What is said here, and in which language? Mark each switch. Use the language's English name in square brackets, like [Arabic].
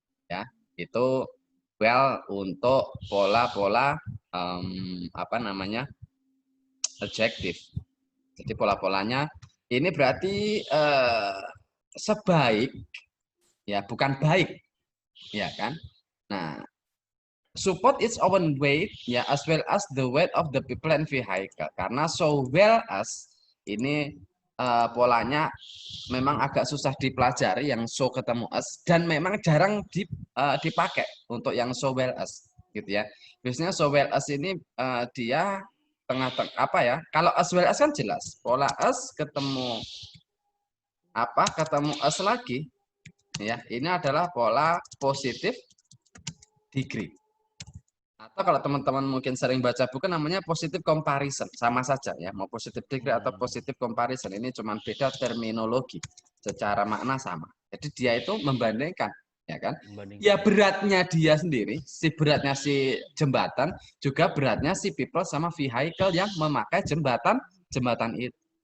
[Indonesian] Ya, itu well untuk pola-pola apa namanya? Adjective. Jadi pola-polanya ini berarti sebaik ya, bukan baik. Ya kan? [English] Nah, support its own weight ya, as well as the weight of the people and vehicle. [Indonesian] Karena so well as ini polanya memang agak susah dipelajari yang so ketemu as, dan memang jarang dipakai untuk yang so well as gitu ya. Biasanya so well as ini dia tengah-tengah apa ya? Kalau as well as kan jelas pola as ketemu apa, ketemu as lagi ya. Ini adalah pola positif degree. Atau kalau teman-teman mungkin sering baca buku namanya positive comparison, sama saja ya, mau positive degree atau positive comparison, ini cuma beda terminologi, secara makna sama. Jadi dia itu membandingkan, ya kan? Ya beratnya dia sendiri, si beratnya si jembatan, juga beratnya si people sama vehicle yang memakai jembatan itu.